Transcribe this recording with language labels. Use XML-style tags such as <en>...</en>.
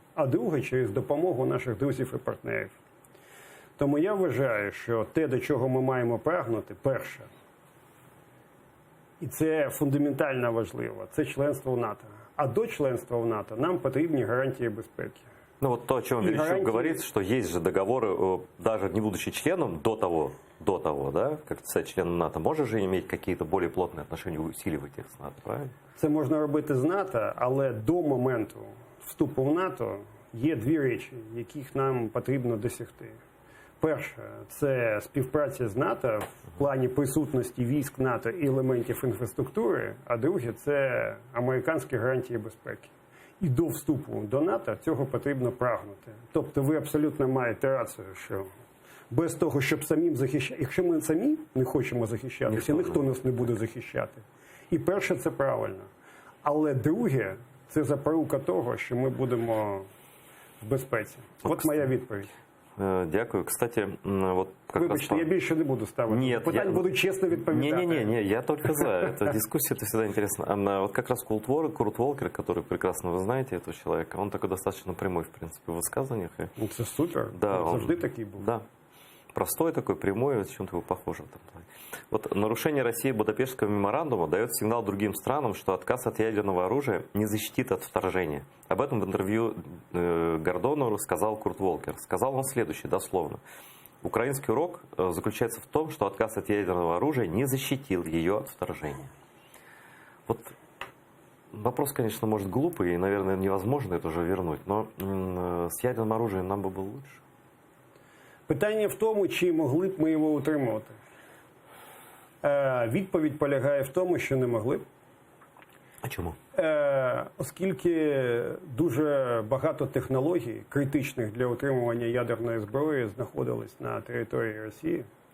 <uk>А друге, через допомогу наших друзів і партнерів. Тому я вважаю, що те, до чого ми маємо прагнути, перше, і це фундаментально важливо, це членство в НАТО. А до членства в НАТО нам потрібні гарантії безпеки.</uk> <ru>Ну вот то, о чем Верещук говорит, что есть же договоры, даже не будучи членом, до того, да, как стать членом НАТО, можешь же иметь какие-то более плотные отношения, усиливать их с НАТО, правильно?</ru> <uk>Це можна робити з НАТО, але до моменту вступу в НАТО є дві речі, яких нам потрібно досягти. Перше, це співпраця з НАТО в плані присутності військ НАТО і елементів інфраструктури, а друге, це американські гарантії безпеки. І до вступу до НАТО цього потрібно прагнути. Тобто ви абсолютно маєте рацію, що без того, щоб самим захищати, якщо ми самі не хочемо захищатися, ніхто нас не буде захищати. І перше, це правильно. Але друге, це запорука того, що ми будемо в безпеці. От моя відповідь. Дякую.</uk> <ru>Кстати, вот как</ru> <uk>Вибачте, я більше не буду ставити. Питання буду чесно відповідати.</uk> <ru>Не, я только за. Эта дискуссия, это всегда интересно. Вот как раз Курт Волкер, который прекрасно вы знаете этого человека, он такой достаточно прямой, в принципе, в высказываниях. Это супер. Да,</ru> <uk>он завжди такий був.</uk> <ru>Да. Простой такой, прямой, чем-то его похож в этом плане. Вот нарушение России Будапештского меморандума дает сигнал другим странам, что отказ от ядерного оружия не защитит от вторжения. Об этом в интервью Гордону сказал Курт Волкер. Сказал он следующее, дословно. Украинский урок заключается в том, что отказ от ядерного оружия не защитил ее от вторжения. Вот вопрос, конечно, может глупый, и, наверное, невозможно это уже вернуть, но с ядерным оружием нам бы было лучше.</ru> <uk>Питання в тому, чи могли б ми його утримувати. Відповідь полягає в тому, що не могли б. А чому? Оскільки дуже багато технологій, критичних для утримування ядерної зброї, знаходились на території Росії.</uk>